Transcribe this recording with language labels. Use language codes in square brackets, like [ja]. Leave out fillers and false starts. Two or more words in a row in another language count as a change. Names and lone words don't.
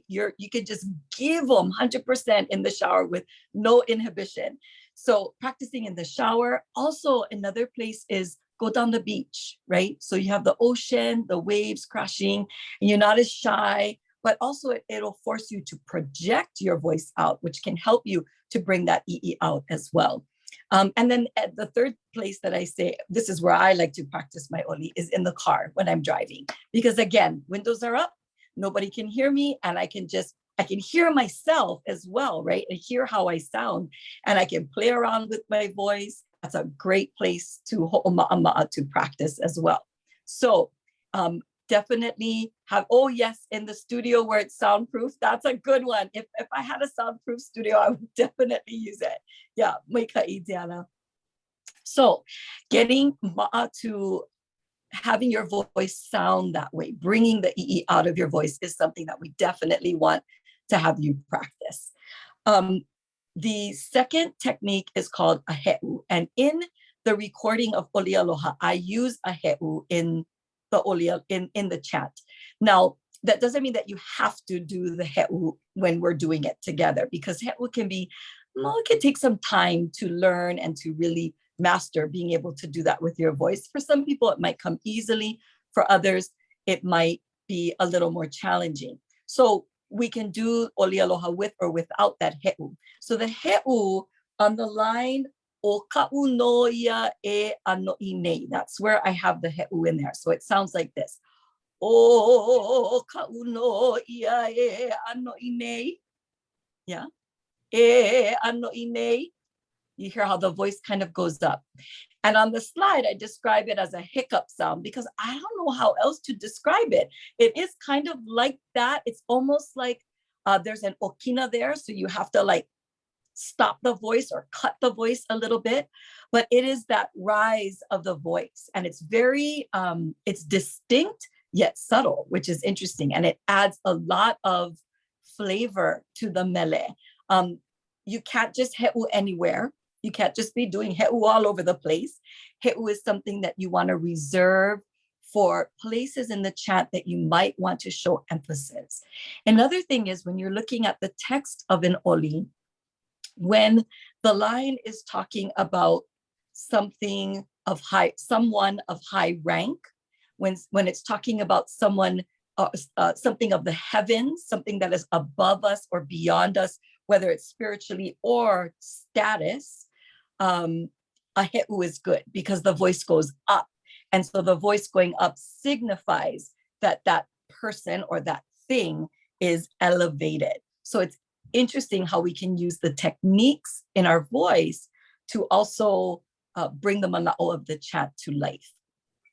[en] You can just give them 100% in the shower with no inhibition. So practicing in the shower. Also, another place is go down the beach, right? So you have the ocean, the waves crashing, and you're not as shy, but also it'll force you to project your voice out, which can help you to bring that ʻIʻi out as well. And then at the third place that I say, this is where I like to practice my Oli, is in the car when I'm driving. Because again, windows are up, nobody can hear me, and I can hear myself as well, right? I hear how I sound, and I can play around with my voice. That's a great place to hoʻomāʻamaʻa to practice as well. So definitely have, yes, in the studio where it's soundproof. That's a good one. If I had a soundproof studio, I would definitely use it. Yeah, maikaʻi Diana. So getting maʻa to having your voice sound that way, bringing the ʻIʻi out of your voice, is something that we definitely want to have you practice. The second technique is called a heʻu. And in the recording of Oli Aloha, I use a heʻu in the Oli in the chant. Now, that doesn't mean that you have to do the heʻu when we're doing it together, because heʻu can be, it can take some time to learn and to really master being able to do that with your voice. For some people, it might come easily. For others, it might be a little more challenging. So we can do Oli Aloha with or without that heʻu. So the heʻu on the line, [haw] o ka'u no ia e anoʻi nei. [en] That's where I have the heʻu in there. So it sounds like this. [haw] O ka'u no ia e anoʻi nei. Yeah. E anoʻi nei. [en] You hear how the voice kind of goes up. And on the slide, I describe it as a hiccup sound, because I don't know how else to describe it. It is kind of like that. It's almost like there's an okina there. So you have to like stop the voice or cut the voice a little bit, but it is that rise of the voice. And it's very, it's distinct yet subtle, which is interesting. And it adds a lot of flavor to the mele. You can't just heʻu anywhere. You can't just be doing heʻu all over the place. Heʻu is something that you want to reserve for places in the chant that you might want to show emphasis. Another thing is, when you're looking at the text of an Oli, when the line is talking about someone of high rank, when it's talking about someone, something of the heavens, something that is above us or beyond us, whether it's spiritually or status, a heʻu is good, because the voice goes up. And so the voice going up signifies that that person or that thing is elevated. So it's interesting how we can use the techniques in our voice to also bring the mana'o of the chant to life.